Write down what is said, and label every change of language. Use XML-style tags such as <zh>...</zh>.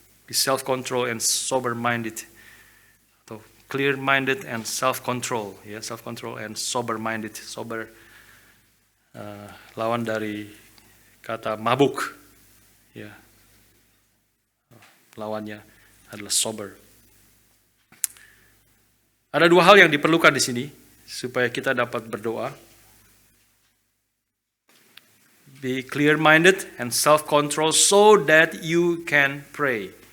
<en>Be self-controlled and sober-minded. Atau clear-minded and self-control. Ya, self-control and sober-minded.</en> <id>Sober lawan dari kata mabuk. Ya. Lawannya adalah sober. Ada dua hal yang diperlukan di sini supaya kita dapat berdoa.</id> <en>Be clear-minded and self-control so that you can pray.</en>